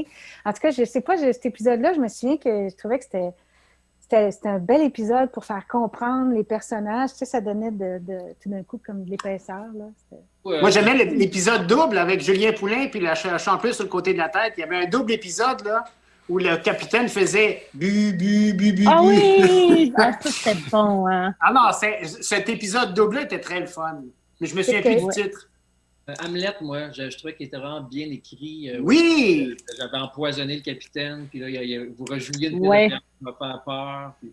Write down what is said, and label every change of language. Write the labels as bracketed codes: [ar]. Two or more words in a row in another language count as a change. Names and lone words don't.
[fr] En tout cas, je ne sais pas, cet épisode-là, je me souviens que je trouvais que c'était un bel épisode pour faire comprendre les personnages. Tu sais, ça donnait tout d'un coup comme de l'épaisseur. Là. Moi, j'aimais l'épisode double avec Julien Poulin puis la chanteuse sur le côté de la tête. Il y avait un double épisode là, où le capitaine faisait bu, bu, bu, bu, Ah bu. oui! Ah, ça, c'était bon, hein? Ah non, cet épisode double-là était très le fun. Mais je me souviens plus du titre. Hamlet, moi, je trouvais qu'il était vraiment bien écrit. Oui! J'avais empoisonné le capitaine, puis là, vous rejouiez une Ouais. qui m'a fait peur. Puis...